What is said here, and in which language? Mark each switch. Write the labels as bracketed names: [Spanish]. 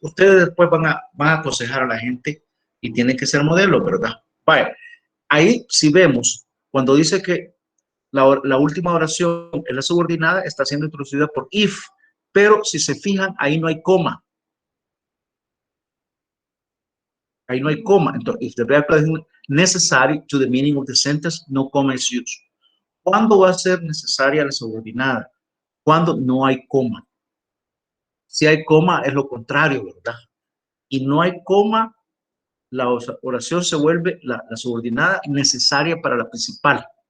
[Spanish] Ustedes después van a aconsejar a la gente y tienen que ser modelos, ¿verdad? Vaya, ahí si vemos, cuando dice que la última oración es la subordinada, está siendo introducida por if, pero si se fijan, ahí no hay coma. Ahí no hay coma. Entonces, [English] if the verb is necessary to the meaning of the sentence, no comma is used. [Spanish] ¿Cuándo va a ser necesaria la subordinada? Cuando no hay coma. Si hay coma, es lo contrario, ¿verdad? Y no hay coma, la oración se vuelve la subordinada necesaria para la principal.